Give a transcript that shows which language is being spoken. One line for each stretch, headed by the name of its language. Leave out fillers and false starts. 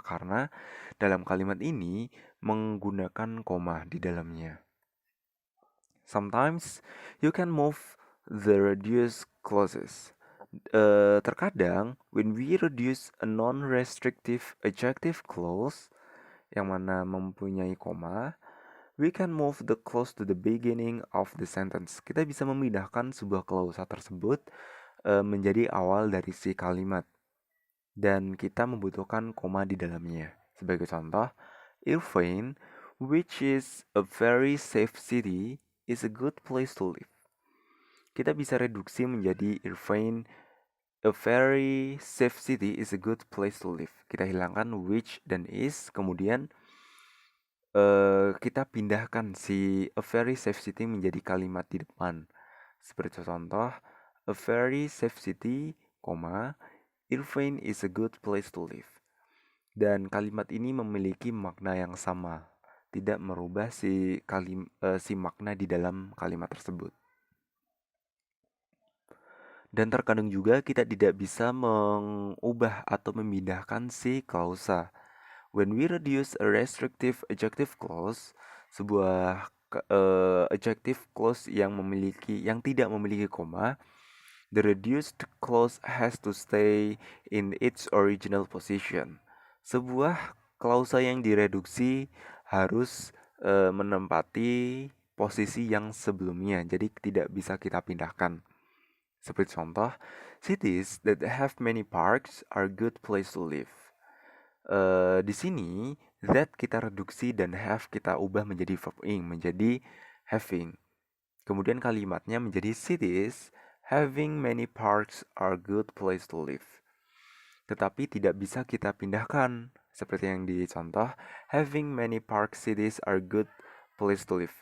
Indonesian: Karena dalam kalimat ini menggunakan koma di dalamnya.
English: Sometimes you can move the reduced clauses.
Indonesian: Terkadang,
English: when we reduce a non-restrictive adjective clause,
Indonesian: yang mana mempunyai koma,
English: we can move the clause to the beginning of the sentence.
Indonesian: Kita bisa memindahkan sebuah klausa tersebut menjadi awal dari si kalimat. Dan kita membutuhkan koma di dalamnya. Sebagai contoh,
English: Irvine, which is a very safe city, is a good place to live.
Indonesian: Kita bisa reduksi menjadi
English: Irvine, a very safe city is a good place to live.
Indonesian: Kita hilangkan which dan is, kemudian kita pindahkan si
English: a very safe city
Indonesian: menjadi kalimat di depan. Seperti contoh,
English: a very safe city, Irvine is a good place to live.
Indonesian: Dan kalimat ini memiliki makna yang sama, tidak merubah si makna di dalam kalimat tersebut. Dan terkadang juga kita tidak bisa mengubah atau memindahkan si klausa.
English: When we reduce a restrictive adjective clause,
Indonesian: sebuah adjective clause yang tidak memiliki koma,
English: the reduced clause has to stay in its original position.
Indonesian: Sebuah klausa yang direduksi harus menempati posisi yang sebelumnya, jadi tidak bisa kita pindahkan. Seperti contoh,
English: cities that have many parks are good place to live.
Indonesian: Di sini that kita reduksi dan have kita ubah menjadi verb ing, menjadi having. Kemudian kalimatnya menjadi
English: cities having many parks are good place to live.
Indonesian: Tetapi tidak bisa kita pindahkan. Seperti yang dicontoh,
English: having many park cities are good place to live.